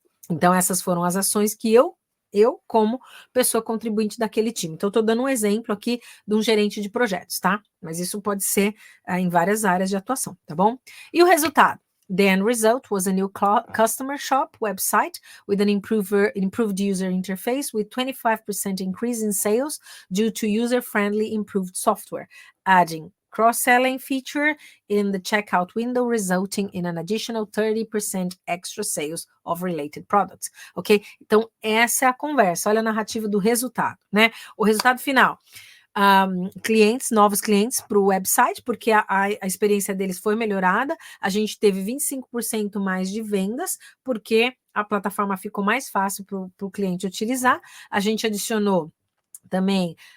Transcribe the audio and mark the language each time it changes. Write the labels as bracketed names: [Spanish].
[Portuguese] Então, essas foram as ações que eu como pessoa contribuinte daquele time. Então, estou dando um exemplo aqui de um gerente de projetos, tá? Mas isso pode ser em várias áreas de atuação, tá bom? E o resultado? [English] The end result was a new customer shop website with an improved user interface with 25% increase in sales due to user-friendly improved software, adding cross-selling feature in the checkout window, resulting in an additional 30% extra sales of related products, ok? [Portuguese] Então, essa é a conversa, olha a narrativa do resultado, né? O resultado final, novos clientes para o website, porque a experiência deles foi melhorada, a gente teve 25% mais de vendas, porque a plataforma ficou mais fácil para o cliente utilizar, a gente adicionou também